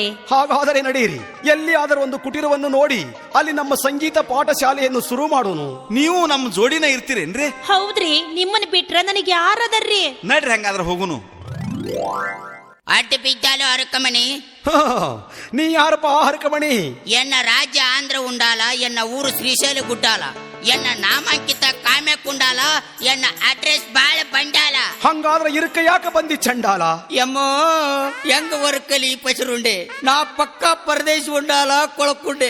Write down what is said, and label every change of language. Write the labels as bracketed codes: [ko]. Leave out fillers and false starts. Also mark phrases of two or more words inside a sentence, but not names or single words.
[kn] ಹಾಗಾದರೆ ನಡೆಯಿರಿ, ಎಲ್ಲಿಯಾದರೂ ಒಂದು ಕುಟೀರವನ್ನು ನೋಡಿ ಅಲ್ಲಿ ನಮ್ಮ ಸಂಗೀತ ಪಾಠ ಶಾಲೆಯನ್ನು ಶುರು ಮಾಡೋಣ. ನೀವು ನಮ್ಮ ಜೋಡಿನ ಇರ್ತೀರೇನ್ರಿ? ಹೌದ್ರಿ, ನಿಮ್ಮನ್ನ ಬಿಟ್ರ ನನಗೆ ಯಾರದರ್ರಿ? ನಡ್ರಿ, ಹಂಗಾದ್ರೆ ಹೋಗುನು. ಅಡ್ಡ ಬಿದ್ದಾಲು ಅರಕಮಣಿ. ನೀ ಯಾರಪ್ಪ ಹರಕಮಣಿ? ಎನ್ನ ರಾಜ್ಯ ಆಂಧ್ರ ಉಂಡಾಲ, ಎನ್ನ ಊರು ಶ್ರೀಶೈಲ ಗುಡ್ಡಾಲ, ಎನ್ನ ನಾಮಾಂಕಿತ ಕಾಮ್ಯ ಕುಂಡಾಲ, ಎನ್ನ ಅಡ್ರೆಸ್ ಬಾಳ ಬಂಡಾಲ. ಹಂಗಾದ್ರೆ ಇರುಕ ಯಾಕೆ ಬಂದಿ ಚಂಡಾಲ? [te] ఎమ్మో హెంగ వర్కలి పసరుండె, నా పక్క పరదేశ ఉండాల కొళకుండె.